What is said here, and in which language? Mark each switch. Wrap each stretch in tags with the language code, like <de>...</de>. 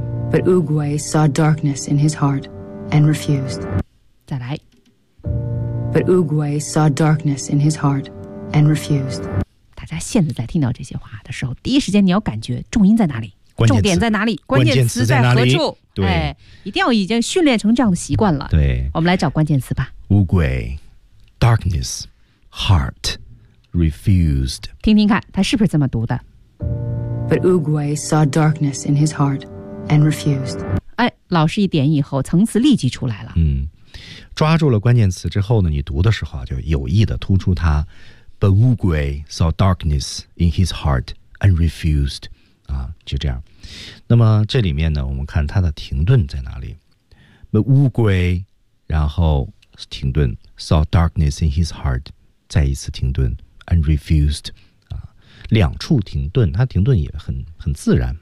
<en>But 乌龟 saw darkness in his heart and refused.</en> <zh>再来。</zh> <en>But Oogway saw darkness in his heart and refused.</en> <zh>大家现在在听到这些话的时候，第一时间你要感觉重音在哪里，重点在哪里，关键词在何处？对、哎，一定要已经训练成这样的习惯了。对，我们来找关键词吧。</zh> <en>Oogway, darkness, heart, refused.</en> <zh>听听看，他是不是这么读的</zh> <en>？But Oogway saw darkness in his heart and refused.</en> <zh>哎，老师一点以后，层次立即出来了。嗯。抓住了关键词之后呢，你读的时候就有意的突出它。</zh> <en>But Oogway saw darkness in his heart and refused.</en> <zh>啊，就这样。那么这里面呢，我们看它的停顿在哪里。</zh> <en>But Oogway，</en> <zh>然后停顿</zh> <en>，saw darkness in his heart，</en> <zh>再一次停顿</zh> <en>，and refused。</en> <zh>两处停顿，它停顿也很自然。</zh>